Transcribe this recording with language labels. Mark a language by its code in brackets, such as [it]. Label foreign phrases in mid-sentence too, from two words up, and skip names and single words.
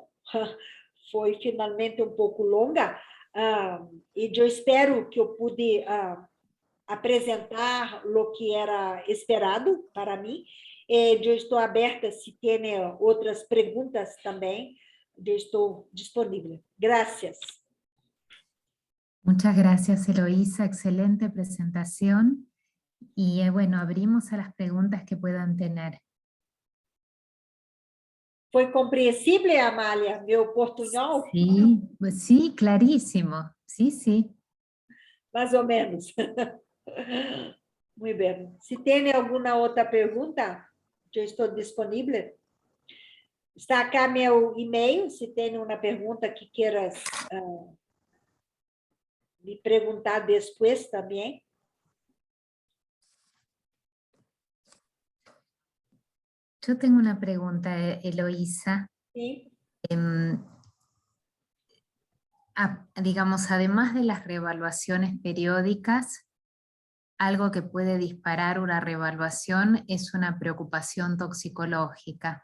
[pt] Foi finalmente um pouco longa, e eu espero que eu pude apresentar o que era esperado para mim. Eu estou aberta, se tem outras perguntas também, eu estou disponível. [es] Gracias. Muchas gracias, Eloísa. Excelente presentación. Y bueno, abrimos a las preguntas que puedan tener. [pt] Foi compreensível, Amália, meu portunhol? [es] Sí, clarísimo. Sí. [pt] Mais ou menos. Muito bem. Se tem alguma outra pergunta, eu estou disponível. Está aqui meu e-mail, se tem uma pergunta que queiras me perguntar depois também. [es] Yo tengo una pregunta, Eloísa. Sí. digamos, además de las reevaluaciones periódicas, algo que puede disparar una reevaluación es una preocupación toxicológica.